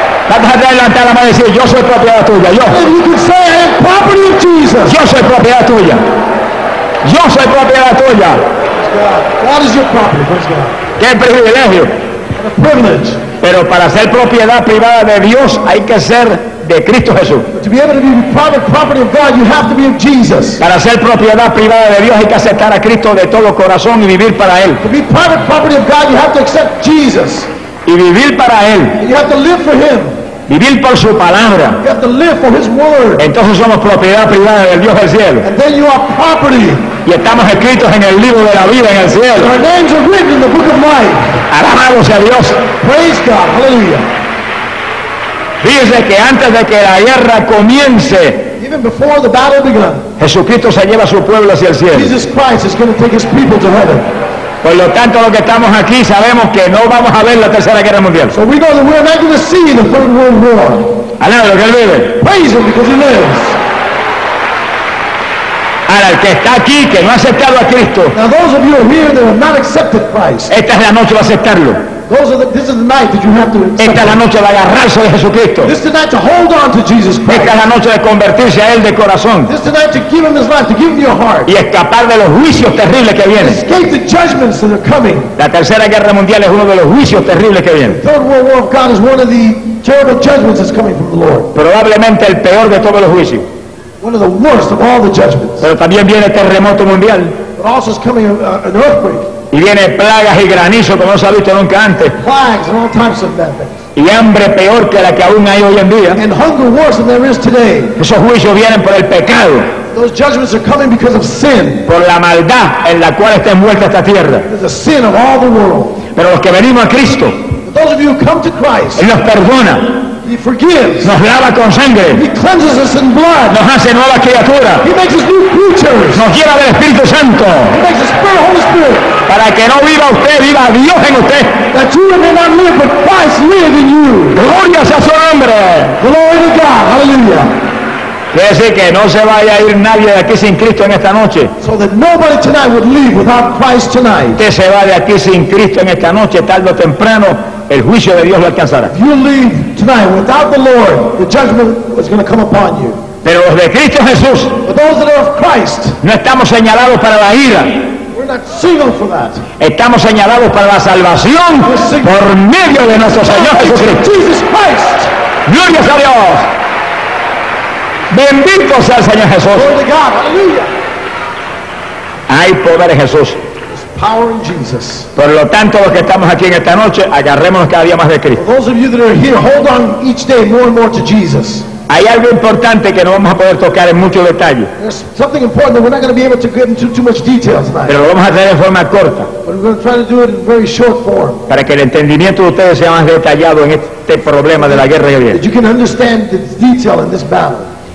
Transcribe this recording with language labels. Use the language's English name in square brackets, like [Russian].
[Spanish] ¿Cuántos han adelantado la mano y decir, yo soy propiedad tuya? Yo. [English] And you can say, I'm property of Jesus. [Spanish] Yo soy propiedad tuya. Yo soy propiedad tuya. [English] God is your property, praise God. [Spanish] ¡Qué privilegio! [English] A privilege. [Spanish] Pero para ser propiedad privada de Dios hay que ser de Cristo Jesús. [English] But to be able to be private property of God, you have to be of Jesus. [Spanish] Para ser propiedad privada de Dios hay que aceptar a Cristo de todo corazón y vivir para él. [English] To be private property of God, you have to accept Jesus. [Spanish] Y vivir para él. [English] And you have to live for him. [Spanish] Vivir por su palabra. [English] You have to live for his word. [Spanish] Entonces somos propiedad privada del Dios del cielo. [English] And then you are property. [Spanish] Y estamos escritos en el libro de la vida en el cielo. [English] And our names are written in the book of life. [Spanish] Alabado sea Dios. [English] Praise God. Hallelujah. [Spanish] Fíjese que antes de que la guerra comience, [English] even before the battle began, [Spanish] Jesucristo se lleva a su pueblo hacia el cielo. [English] Jesus Christ is going to take his people to heaven. [Spanish] Por lo tanto, los que estamos aquí sabemos que no vamos a ver la Tercera Guerra Mundial. [English] So we know that we are not going to see the Third World War. [Spanish] Alábalo, que él vive. [English] Praise him because he lives. [Spanish] Ahora, el que está aquí, que no ha aceptado a Cristo. [English] Now those of you here that have not accepted Christ. [Spanish] Esta es la noche de aceptarlo. [English] This is the night that you have to accept. [Spanish] Esta es la noche de agarrarse de Jesucristo. [English] This is the night to hold on to Jesus Christ. [Spanish] Esta es la noche de convertirse a él de corazón. [English] This is the night to give him his life, to give him your heart. [Spanish] Y escapar de los juicios terribles que vienen. [English] Escape the judgments that are coming. [Spanish] La Tercera Guerra Mundial es uno de los juicios terribles que vienen. [English] The Third World War of God is one of the terrible judgments that's coming from the Lord. [Spanish] Probablemente el peor de todos los juicios. [English] One of the worst of all the judgments. [Spanish] Pero también viene terremoto mundial. [English] But also is coming an earthquake. [Spanish] Y viene plagas y granizo como no se ha visto nunca antes. [English] Plagues and all types of bad things. [Spanish] Y hambre peor que la que aún hay hoy en día. [English] And hunger worse than there is today. [Spanish] Esos juicios vienen por el pecado. [English] Those judgments are coming because of sin. [Spanish] Por la maldad en la cual está envuelta esta tierra. [English] The sin of all the world. [Spanish] Pero los que venimos a Cristo, [English] those of you who come to Christ, [Spanish] Él nos perdona. [English] He forgives. [Spanish] Nos lava con sangre. [English] He cleanses us in blood. [Spanish] Nos hace nueva criatura. [English] He makes us new creatures. [Spanish] Nos llena del Espíritu Santo. [English] He makes us full of Holy Spirit. [Spanish] Para que no viva usted, viva Dios en usted. [English] That you may not live, but Christ lives in you. [Spanish] Gloria sea su nombre. [English] Glory to God. Hallelujah. [Spanish] Quiere decir que no se vaya a ir nadie de aquí sin Cristo en esta noche. [English] So that nobody tonight would leave without Christ tonight. [Spanish] Usted se va de aquí sin Cristo en esta noche, tarde o temprano, el juicio de Dios lo alcanzará. [English] You leave tonight without the Lord, the judgment is going to come upon you. [Spanish] Pero los de Cristo Jesús, [English] but those that are of Christ, [Spanish] no estamos señalados para la ira. [English] We're not signaled for that. [Spanish] Estamos señalados para la salvación por medio de nuestro Señor Jesucristo. [English] Jesus Christ. [Spanish] Gloria a Dios. Bendito sea el Señor Jesús. [English] Glory to God. Hallelujah. [Spanish] Hay poder en Jesús. [English] Power in Jesus. [Spanish] Por lo tanto, los que estamos aquí en esta noche, agarrémonos cada día más de Cristo. [English] Those of you that are here, hold on each day more and more to Jesus. [Spanish] Hay algo importante que no vamos a poder tocar en mucho detalle. [English] There's something important that we're not going to be able to get into too much detail tonight. [Spanish] Pero lo vamos a hacer de forma corta. [English] But we're going to try to do it in very short form. [Spanish] Para que el entendimiento de ustedes sea más detallado en este problema de la guerra que viene. [English] That you can understand the detail in this battle.